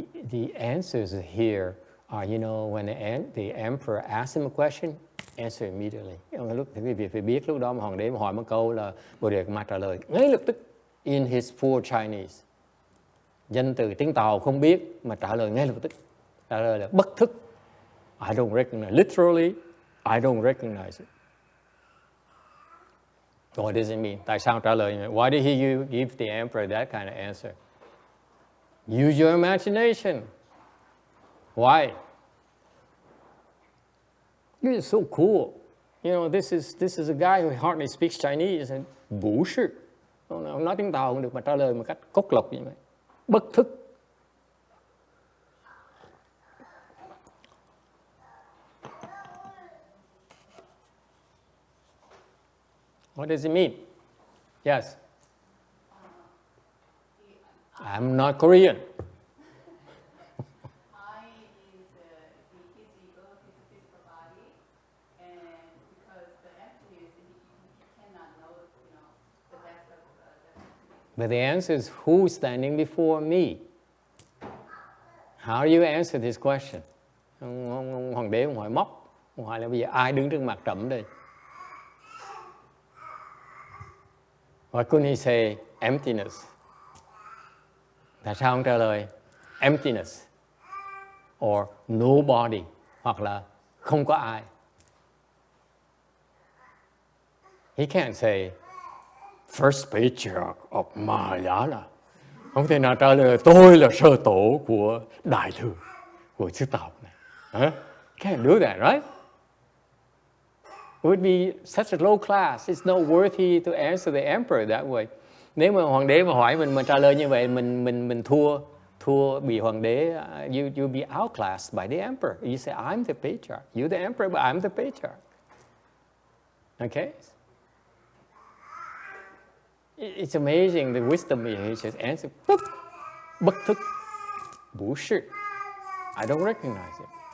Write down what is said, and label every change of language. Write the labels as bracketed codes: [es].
[en] The answers here are, you know, when the emperor asks him a question, answer immediately. [vi] Lúc thì quý vị phải biết lúc đó mà hoàng đế mà hỏi một câu là Bodhidharma trả lời ngay lập tức [en] in his poor Chinese. [vi] Danh từ tiếng Tàu không biết mà trả lời ngay lập tức. Trả lời là bất thức. [en] I don't recognize. Literally, I don't recognize it. What does it mean? [vi] Tại sao trả lời như vậy? [en] Why did he give the emperor that kind of answer? Use your imagination. Why? You're so cool. You know, this is a guy who hardly speaks Chinese and bú sư. [vi] Ông nói tiếng Tàu không được mà trả lời một cách cốc lộc như vậy. Bất thức. [en] What does it mean? Yes. I'm not Korean. I is his ego, his physical body, and because the emptiness, he cannot know, you know, the depth of the emptiness. But the answer is who's standing before me? How do you answer this question? [vi] Ông hoàng đế ông hỏi móc, ông hỏi là bây giờ ai đứng trước mặt trẫm đây? [en] Why couldn't he say emptiness? [vi] Tại sao ông trả lời [en] emptiness or nobody [vi] hoặc là không có ai? [en] He can't say 1st Patriarch of Mahayana. [vi] Không thể nào trả lời tôi là sơ tổ của Đại Thừa, của xứ Tàu này. [en] Huh? Can't do that, right? It would be such a low class. It's not worthy to answer the emperor that way. [vi] Nếu mà hoàng đế mà hỏi mình trả lời như vậy, mình thua bị hoàng đế. [en] You'll be outclassed by the emperor. You say, I'm the patriarch. You're the emperor, but I'm the patriarch. Okay? It's amazing the wisdom here. He just answered, [vi] bất thức, bú sư. [en] I don't recognize it.